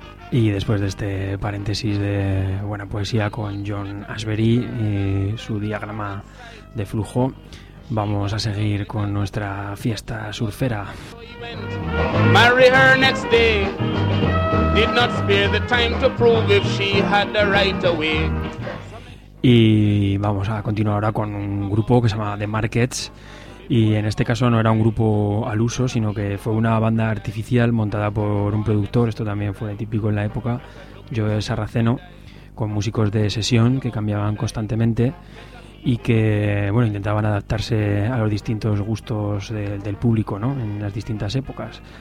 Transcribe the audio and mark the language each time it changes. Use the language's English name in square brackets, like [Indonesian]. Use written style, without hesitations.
[Spanish] Y después de este paréntesis de buena poesía con John Ashbery y su diagrama de flujo, vamos a seguir con nuestra fiesta surfera. [English] Marry her next day. Did not spare the time to prove if she had the right away. [Spanish] Y vamos a continuar ahora con un grupo que se llama The Markets. Y en este caso no era un grupo al uso, sino que fue una banda artificial montada por un productor, esto también fue típico en la época, Joe Sarraceno, con músicos de sesión que cambiaban constantemente y que, bueno, intentaban adaptarse a los distintos gustos del público, ¿no?, en las distintas épocas.